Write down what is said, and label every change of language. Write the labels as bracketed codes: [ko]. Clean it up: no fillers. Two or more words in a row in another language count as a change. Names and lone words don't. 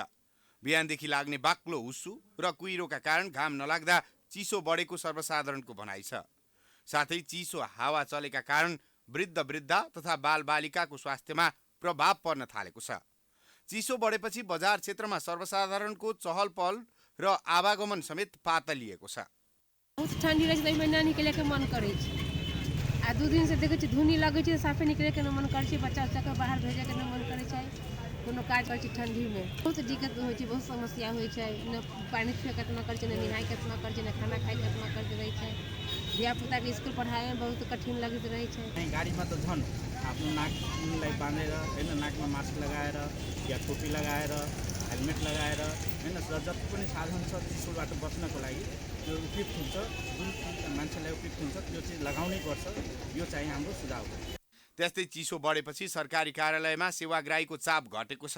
[ne] बिहानदेखि लाग्ने बाक्लो हुस्सु र कुहिरोका कारण घाम नलाग्दा चिसो बढेको सर्वसाधारणको भनाइ छ। साथै चिसो हावा चलेका कारण वृद्ध तथा बालबालिकाको स्वास्थ्यमा प्रभाव पर्न थालेको छ। चिसो बढेपछि बजार क्षेत्रमा सर्वसाधारणको चहल पहल र आवागमन समेत पातलिएको छ। [mai] बहुत ठंडी रहे छै, ना निकले के मन करे छै। आ 2 दिन से देखे छी धुनी लगे छै, साफे निकले के न मन करे छै। बच्चा के बाहर भेजे के न मन करे छै। कोनो काज करे छै ठंडी में बहुत दिक्कत होय छै, बहुत समस्या होय छै। न पानी पिए केतना करे छै, न नहाय केतना करे छै, न खाना खाय केतना करे रहे छै। धिया पुता के स्कूल पढ़ाए में बहुत कठिन लगत रहे छै। [ne] गाड़ी में तो झन आफ्नो नाकलाई बाँधेर हैन, नाकमा मास्क लगाएर या टोपी लगाएर हेलमेट लगाएर हैन, जति पनि साधन छ चिसोबाट बच्नको लागि त्यो उपयुक्त हुन्छ। जुन मान्छेलाई उपयुक्त हुन्छ त्यो चाहिँ लगाउनै पर्छ। यो चाहिँ हाम्रो सुझाव हो। त्यस्तै चिसो बढेपछि सरकारी कार्यालयमा सेवाग्राहीको चाप घटेको छ।